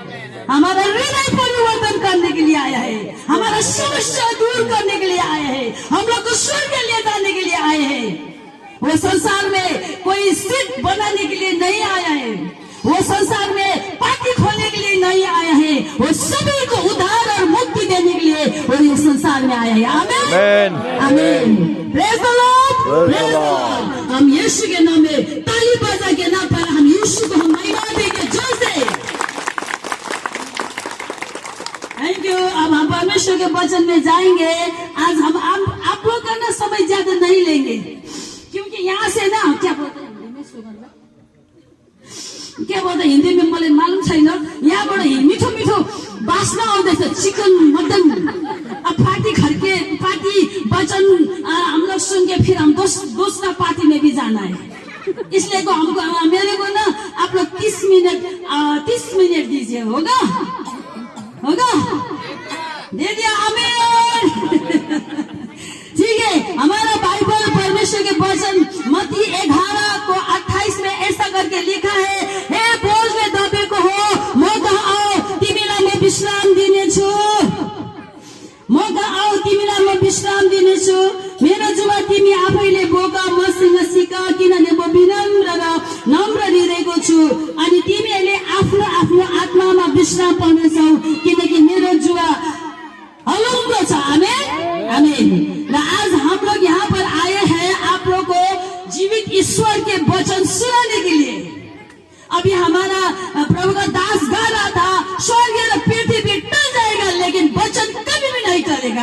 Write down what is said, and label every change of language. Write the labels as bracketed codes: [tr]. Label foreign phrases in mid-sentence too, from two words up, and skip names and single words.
[hi] हमारा हृदय परिवर्तन करने के लिए आया है, हमारा समस्या दूर करने के लिए आया है, हम लोग को स्वर्ग ले जाने के लिए आए हैं। वो संसार में कोई सीट बनाने के लिए नहीं आया है, वो संसार में पार्टी खोलने के लिए नहीं आया है, वो सभी को उद्धार और मुक्ति देने के लिए वो इस संसार में आया है। आमीन, आमीन। [en] Praise the Lord, Praise the Lord. [hi] हम यीशु के नाम में ताली बजा के नाम पर हम यीशु को हम महिमा देंगे जोर से। [en] Thank you. [hi] अब हम परमेश्वर के वचन में जाएंगे। आज हम आप लोग का ना समय ज्यादा नहीं लेंगे, क्योंकि यहाँ से ना क्या बोलते हैं हिंदी में [ne] मलाई मालूम छैन, यहाँबाट मिठो मिठो बास्ना आउँदैछ, चिकन मटन। [hi] अब पार्टी वचन हम लोग सुन के फिर हम दूसरा पार्टी में भी जाना है, इसलिए को हमको मेरे को ना आप लोग 30 मिनट दीजिए। होगा होगा? दे दिया? आमीन। ठीक है। हमारा बाइबल परमेश्वर के वचन मत्ती 11:28 में ऐसा करके लिखा है, [ne] हे बोझले दबेको हो, म कहाँ आओ, तिमीलाई म विश्राम दिनेछु। म कहाँ आओ, तिमीलाई म विश्राम दिनेछु। मेरो जुवा तिमी आफैले बोका, मसँग सिक, किनभने म विनम्र र नम्र हृदयको छु, अनि तिमीहरूले आफ्नो आफ्नो आत्मामा विश्राम पाउनेछौ, किनकि मेरो जुवा हलुङ्गो छ। [hi] आमीन, आमीन। आज हम लोग यहाँ पर आए हैं आप लोग को जीवित ईश्वर के वचन सुनाने के लिए। अभी हमारा प्रभु का दास गा रहा था, स्वर्ग और पृथ्वी टल जाएगा लेकिन वचन कभी भी नहीं टलेगा।